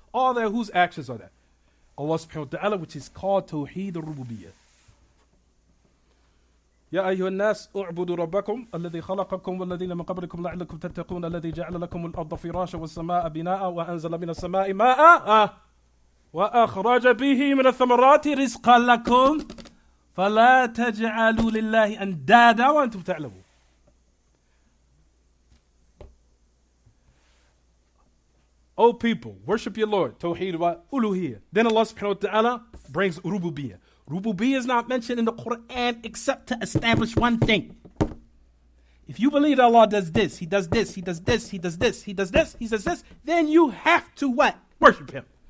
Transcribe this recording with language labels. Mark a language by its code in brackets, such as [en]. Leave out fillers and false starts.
[en] All that, whose actions are that? Allah subhanahu wa ta'ala, which is called Tawheed al-Rububiyyah. [ar] يا أيها الناس اعبدوا ربكم الذي خلقكم والذين من قبلكم لعلكم تتقون الذي جعل لكم الأرض فراشا والسماء بناء وأنزل من السماء ماء وأخرج به من الثمرات رزقا لكم فلا تجعلوا لله أندادا وأنتم تعلمون. [en] O people, worship your Lord. Tawheed wa uluhiyyah. Then Allah subhanahu wa ta'ala brings rububiyyah. Rububiyyah is not mentioned in the Quran except to establish one thing. If you believe that Allah does this, He does this, He does this, He does this, He does this, He does this, then you have to what? Worship Him.